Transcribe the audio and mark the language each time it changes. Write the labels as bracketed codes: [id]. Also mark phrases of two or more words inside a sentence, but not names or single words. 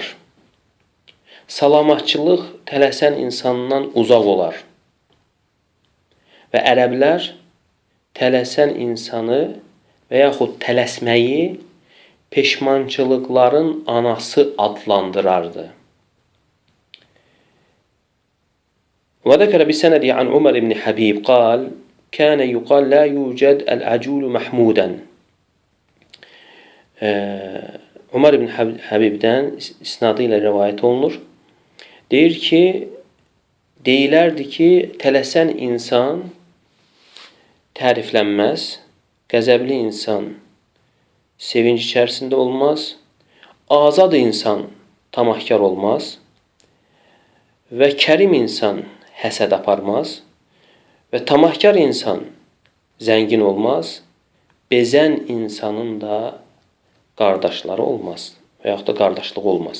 [az] Salamatçılıq tələsən insandan uzaq olar. Və ərəblər tələsən insanı və yaxud tələsməyi peşmançılıqların anası adlandırardı. [ar] وذكر بسند عن عمر بن حبيب قال كان يقال لا يوجد العجول محمودا. [az] Umar ibn Habibdən isnadı ilə rivayət olunur. Deyir ki, deyilərdi ki, tələsən insan təriflənməz, qəzəbli insan sevinç içərisində olmaz, azad insan tamahkar olmaz və kərim insan həsəd aparmaz və tamahkar insan zəngin olmaz, bezən insanın da qardaşları olmaz və yaxud da qardaşlığı olmaz.